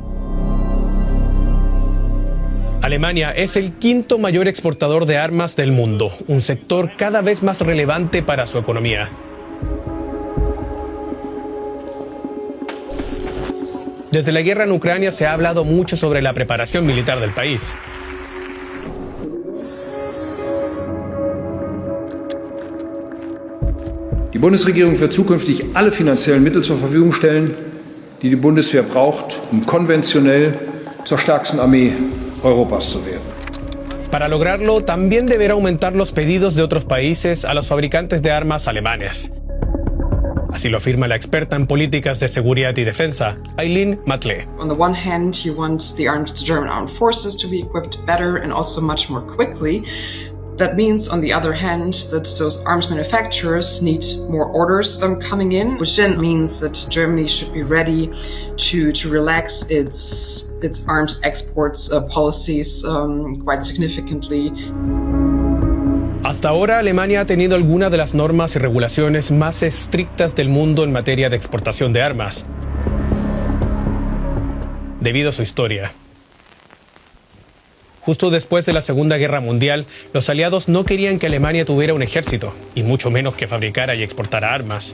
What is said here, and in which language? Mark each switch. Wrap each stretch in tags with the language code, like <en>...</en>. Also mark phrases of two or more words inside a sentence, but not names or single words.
<es>Alemania es el quinto mayor exportador de armas del mundo, un sector cada vez más relevante para su economía. Desde la guerra en Ucrania se ha hablado mucho sobre la preparación militar del país.</es> <de>Die Bundesregierung wird zukünftig alle finanziellen Mittel zur Verfügung stellen, die die Bundeswehr braucht, um konventionell zur stärksten Armee Europas zu werden.</de> <es>Para lograrlo, también deberá aumentar los pedidos de otros países a los fabricantes de armas alemanes. Así lo afirma la experta en políticas de seguridad y defensa, Eileen Matle.</es> <en>On the one hand, you want the German armed forces to be equipped better and also much more quickly. That means, on the other hand, that those arms manufacturers need more orders coming in, which then means that Germany should be ready to relax its arms exports policies quite significantly.</en> <es>Hasta ahora, Alemania ha tenido algunas de las normas y regulaciones más estrictas del mundo en materia de exportación de armas, debido a su historia. Justo después de la Segunda Guerra Mundial, los aliados no querían que Alemania tuviera un ejército, y mucho menos que fabricara y exportara armas.</es>